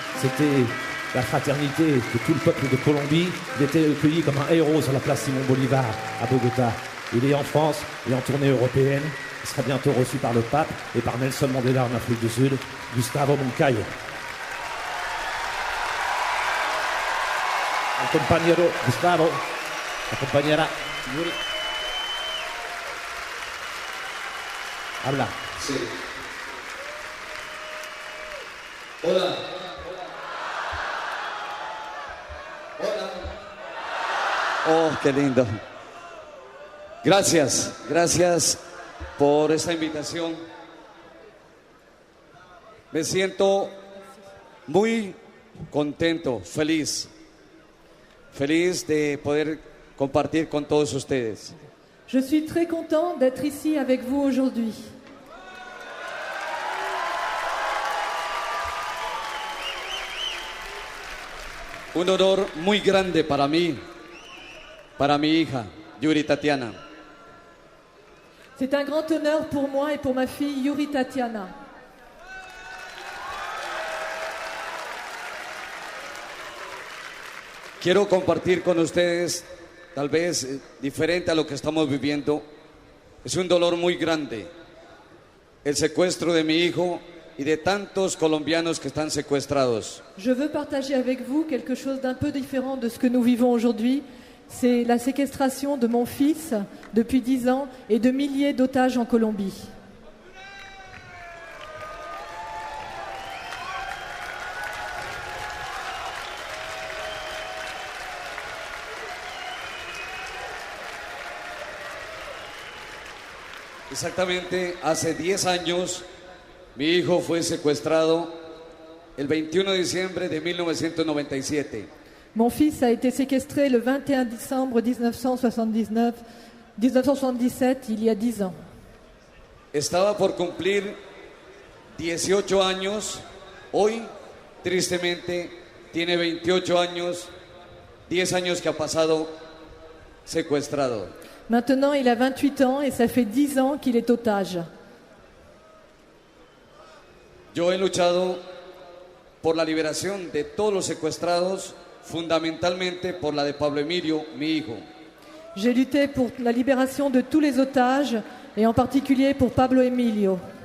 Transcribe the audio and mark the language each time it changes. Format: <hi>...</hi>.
<fr>C'était la fraternité de tout le peuple de Colombie. Il était accueilli comme un héros sur la place Simon Bolivar à Bogota. Il est en France et en tournée européenne. Il sera bientôt reçu par le pape et par Nelson Mandela en Afrique du Sud, Gustavo Moncayo.</fr> <es>El compañero Gustavo, la compañera Yuri. Habla. Sí. Hola. Hola. Oh, qué lindo. Gracias por esta invitación. Me siento muy contento, feliz de poder compartir con todos ustedes.</es> <fr>Je suis très content d'être ici avec vous aujourd'hui.</fr> <es>Un honor muy grande para mí, para mi hija, Yuri Tatiana.</es> <fr>C'est un grand honneur pour moi et pour ma fille Yuri Tatiana.</fr> <es>Quiero compartir con ustedes, tal vez diferente a lo que estamos viviendo. Es un dolor muy grande el secuestro de mi hijo y de tantos colombianos que están secuestrados.</es> <fr>Je veux partager avec vous quelque chose d'un peu différent de ce que nous vivons aujourd'hui. C'est la séquestration de mon fils depuis 10 ans et de milliers d'otages en Colombie.</fr> <es>Exactamente, hace 10 años mi hijo fue secuestrado el 21 de diciembre de 1997.</es> <fr>Mon fils a été séquestré le 21 décembre 1977, il y a 10 ans.</fr> <es>Estaba por cumplir 18 años, hoy tristemente tiene 28 años, 10 años que ha pasado secuestrado.</es> <fr>Maintenant, il a 28 ans et ça fait 10 ans qu'il est otage.</fr> <es>Yo he luchado por la liberación de todos los secuestrados, fundamentalmente por la de Pablo Emilio, mi hijo.</es> <fr>J'ai lutté pour la libération de tous les otages et en particulier pour Pablo Emilio.</fr>